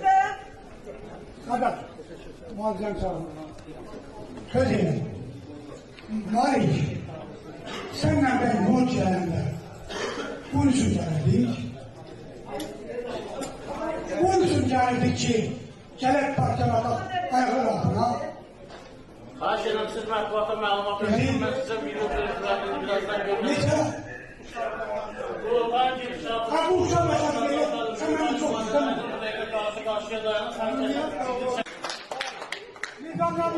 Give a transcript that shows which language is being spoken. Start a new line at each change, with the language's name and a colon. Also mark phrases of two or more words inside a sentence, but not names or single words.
Turkish: Kadar. Muazzam sağ olun. Söz edin. Malik. Senle ben yol çevremde. Bunun için geldik. Bunun için geldik ki gelip parçalamak ayaklar altına.
Azerbaijani: Xahiş edirəm, siz mətbuata məlumat verin, mən sizə video verin, birazdan görürüm. Neçə? Kurultayın girişatı. Ha bu uşaq məsələləri sən məni çox istəmirsən. Qarşıya dayanın, sən Nizamlarını